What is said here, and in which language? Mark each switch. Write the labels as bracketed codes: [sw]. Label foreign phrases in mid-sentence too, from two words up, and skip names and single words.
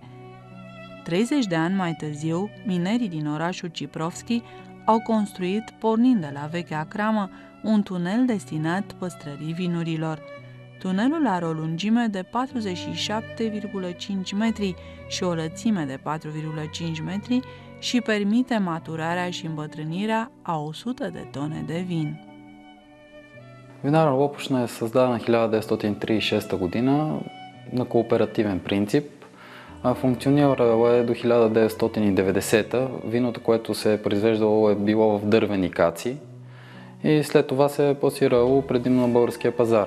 [ro] 30 de ani mai târziu, minerii din orașul Ciprovski au construit, pornind de la vechea cramă, un tunel destinat păstrării vinurilor. Tunelul are o lungime de 47,5 metri și o lățime de 4,5 metri și permite maturarea și îmbătrânirea a 100 de tone de vin. [bg] Винарна Лопушна е създадена 1936 година на кооперативен принцип. Функционирала е до 1990. Виното, което се е произвеждало, е било в дървени каци и след това се е пласирало предимно на българския пазар.